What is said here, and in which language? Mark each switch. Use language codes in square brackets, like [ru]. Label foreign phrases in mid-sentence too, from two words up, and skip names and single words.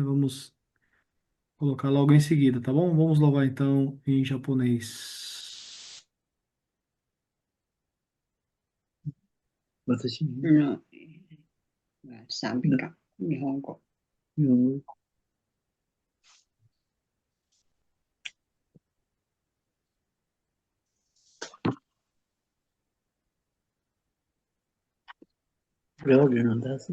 [pt] Vamos colocar logo em seguida, tá bom? Vamos louvar então em japonês. [ja] 私に。うん賛美歌、日本語。日本語。これは俺なんだぞ。